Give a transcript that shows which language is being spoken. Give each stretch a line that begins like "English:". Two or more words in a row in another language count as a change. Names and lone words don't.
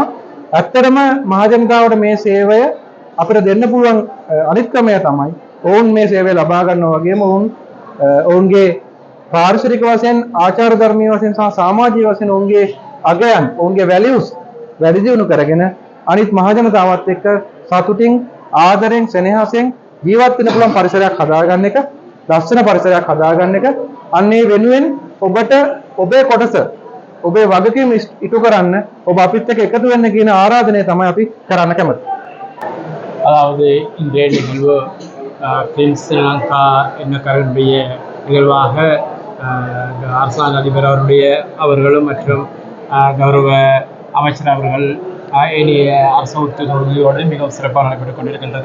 Sinhala: ඇත්තටම මහ ජනතාවට මේ සේවය අපිට දෙන්න පුළුවන් අනිත් ක්‍රමය තමයි ඔවුන් මේ සේවය ලබා ගන්නවා වගේම ඔවුන්ගේ පාරිසරික වශයෙන්, ආචාර ධර්මීය වශයෙන් සහ සමාජීය වශයෙන් ඔවුන්ගේ අගයන්, ඔවුන්ගේ වැලියුස් වැඩි දියුණු කරගෙන අනිත් මහ ජනතාවත් එක්ක සතුටින්, ආදරෙන්, සෙනෙහසෙන් ජීවත් වෙන්න පුළුවන් පරිසරයක් හදාගන්න එක ලස්සන පරිසරයක් හදාගන්න එක අන්නේ වෙනුවෙන් ඔබට ඔබේ කොටස ඔබේ වගකීම් ඉටු කරන්න ඔබ අපිත් එක්ක එකතු වෙන්න කියන ආරාධනය තමයි අපි කරන්න කැමති.
Tamil: அதாவது இன்றைய நிகழ்வு கிளீன் ஸ்ரீலங்கா என்ன கருடைய நிகழ்வாக அரசாங்க அதிபர் அவர்களும் மற்றும் கௌரவ அமைச்சர் அவர்கள் ஏனைய அரசு உத்தியோகத்தோடு மிகவும் சிறப்பாக நடைபெற்றுக் கொண்டிருக்கின்றது.